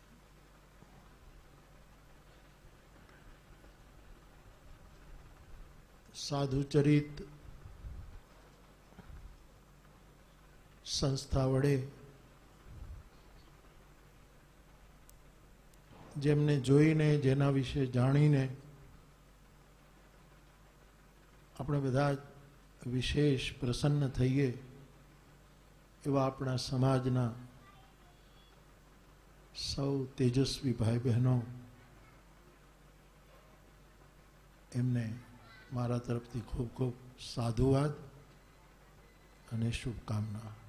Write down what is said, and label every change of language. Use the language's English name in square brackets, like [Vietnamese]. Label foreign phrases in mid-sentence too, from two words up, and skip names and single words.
[Gujarati] સાધુચરિત સંસ્થા વડે જેમને જોઈને જેના વિષે જાણીને આપણે બધા વિશેષ પ્રસન્ન થઈએ એવા આપણા સમાજના સૌ તેજસ્વી ભાઈ બહેનો એમને મારા તરફથી ખૂબ ખૂબ સાધુવાદ અને શુભકામના।